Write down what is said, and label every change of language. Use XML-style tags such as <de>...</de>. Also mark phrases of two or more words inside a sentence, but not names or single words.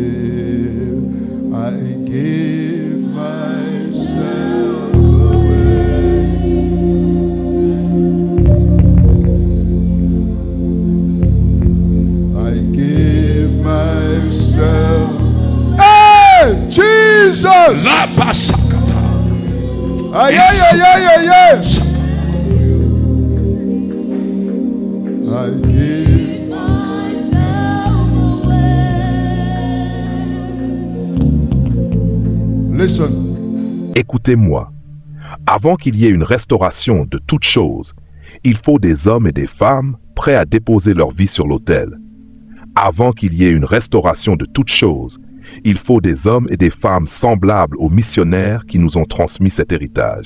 <en>I give myself away. I give myself. Hey, Jesus!</en> <ln>La basakata. Aye, aye, aye, aye, aye, aye.</ln> <en>I give myself away. Listen.</en> <fr>Écoutez-moi. Avant qu'il y ait une restauration de toutes choses, il faut des hommes et des femmes prêts à déposer leur vie sur l'autel. Avant qu'il y ait une restauration de toutes choses, il faut des hommes et des femmes semblables aux missionnaires qui nous ont transmis cet héritage.</fr>